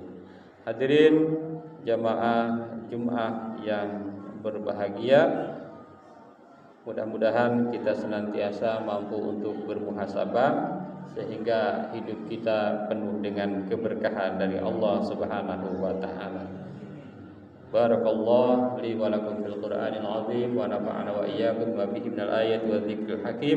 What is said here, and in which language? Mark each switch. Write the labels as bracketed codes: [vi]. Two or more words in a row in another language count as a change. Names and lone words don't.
[id] Hadirin jamaah Jumat yang berbahagia, mudah-mudahan kita senantiasa mampu untuk bermuhasabah sehingga hidup kita penuh dengan keberkahan dari Allah [ar] سبحانه وتعالى. بارك الله لي ولكم في القرآن العظيم ونفعنا وإياكم بما فيه من الآيات والذكر الحكيم.